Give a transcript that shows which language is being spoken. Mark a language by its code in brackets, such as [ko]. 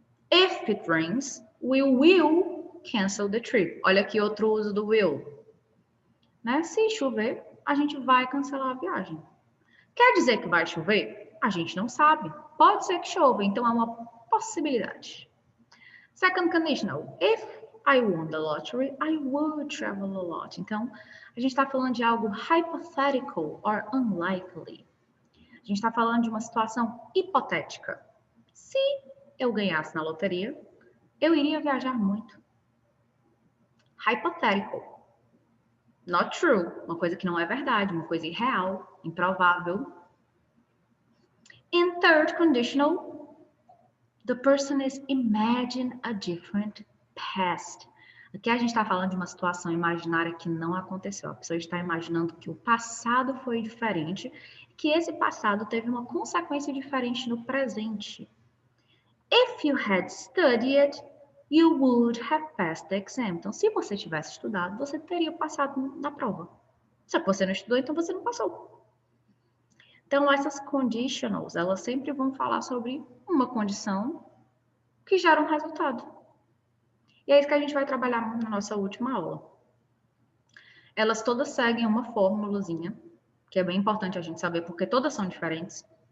[en] If it rains, we will cancel the trip. [pt] Olha aqui outro uso do will. Né? Se chover, a gente vai cancelar a viagem. Quer dizer que vai chover? A gente não sabe. Pode ser que chova, então é uma possibilidade. [en] Second conditional. If I won the lottery, I would travel a lot. [pt] Então, a gente está falando de algo [en] hypothetical or unlikely. [pt] A gente está falando de uma situação hipotética. Se eu ganhasse na loteria, eu iria viajar muito. [en] Hypothetical. Not true. [pt] Uma coisa que não é verdade, uma coisa irreal, improvável. [en] In third conditional, the person is imagine a different past. [pt] Aqui a gente está falando de uma situação imaginária que não aconteceu. A pessoa está imaginando que o passado foi diferente, que esse passado teve uma consequência diferente no presente. [en] If you had studied, you would have passed the exam. [pt] Então, se você tivesse estudado, você teria passado na prova. Se você não estudou, então você não passou. Então, essas conditionals, elas sempre vão falar sobre uma condição que gera um resultado. E é isso que a gente vai trabalhar na nossa última aula. Elas todas seguem uma formulazinha, que é bem importante a gente saber, porque todas são diferentes.